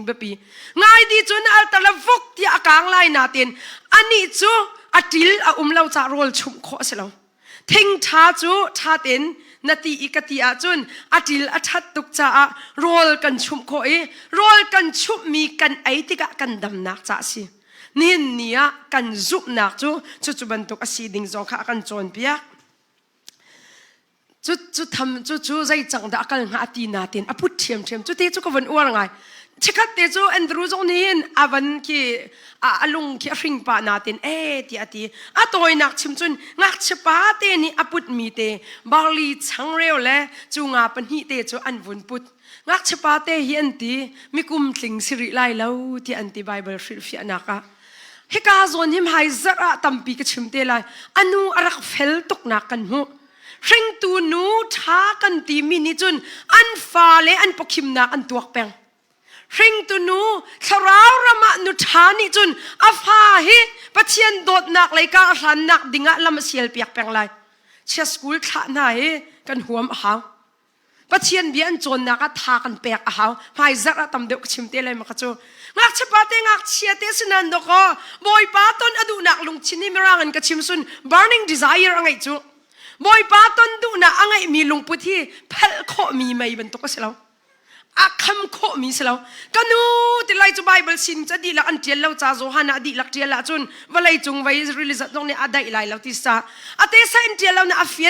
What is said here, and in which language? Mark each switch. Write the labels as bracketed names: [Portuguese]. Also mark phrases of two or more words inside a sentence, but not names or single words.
[Falam Chin] bapi ngai di chun al talavok ti akang lai na ten ani chu atil a umlo cha rol chum kho selo thing tha chu tha ten nati ikati a chun atil athat tuk cha a rol kan chum kho e rol kan chup mi kan ai tika kan dam nak cha si nin nia kan zup nak chu bantuk asiding zong kha kan chon pia chu tham chu zai chang da akal nga ti na ten aput thiam chu te chu ko van uar ngai chekat te chu Andrew zong nin avan ki alung ki ring pa natin ti ati atoy nak chim chun ngak chepa te ni aput mi te barley changreo le chu nga pan hi te chu anvun put ngak chapate hi anti mi kum tling siri lai lo ti anti bible shri fi anaka hika zon him hai zara tampi ka chimte lai anu arak fel tok na kan mu ring tu nu tha kan ti mi ni chun an fa le an pokhim na an tuak peng ring tu nu tharau rama nu tha ni chun afa hi pathian dot nak lai ka hlan nak dinga lam sial piak peng lai chia school thla na he kan huam haw pathian bian chon na ka tha kan pek a haw mai zara tam deuh chimte lai ma ka chu ngak chapate ngak chiate sinan do ko boy paton adu nak lung chini mirangan ka chimsun [English] burning desire [Falam Chin] angai chu boy paton du na angai mi lung puthi phal kho mi mai ban to ka selaw akham kho mi selaw kanu tilai chu bible sin cha di la an tial lo cha zo hana di lak tial la chun walai chung vai release dong ne adai lai lo ti sa ate sa in tial lo na afian